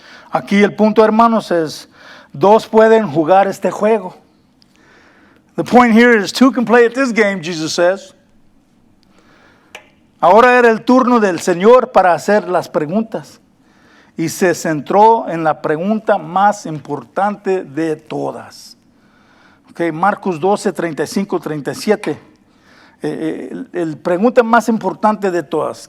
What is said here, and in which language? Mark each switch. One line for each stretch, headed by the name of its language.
Spanish: Aquí el punto, hermanos, es dos pueden jugar este juego.
English: The point here is two can play at this game, Jesus says.
Spanish: Ahora era el turno del Señor para hacer las preguntas. Y se centró en la pregunta más importante de todas. Okay, Marcos 12, 35, 37. El pregunta más importante de todas.